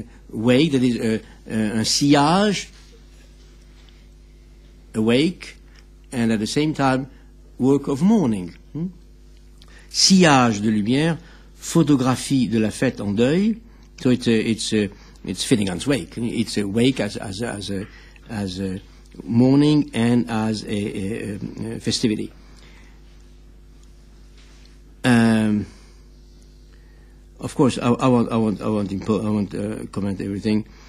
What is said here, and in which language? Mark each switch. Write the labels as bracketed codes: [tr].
[en] Wake, that is [fr] un sillage, [en] awake, and at the same time, work of mourning. [fr] Sillage de lumière, photographie de la fête en deuil. [en] So it's Finnegan's Wake. It's a wake as a mourning and as a festivity. Of course, I won't comment everything.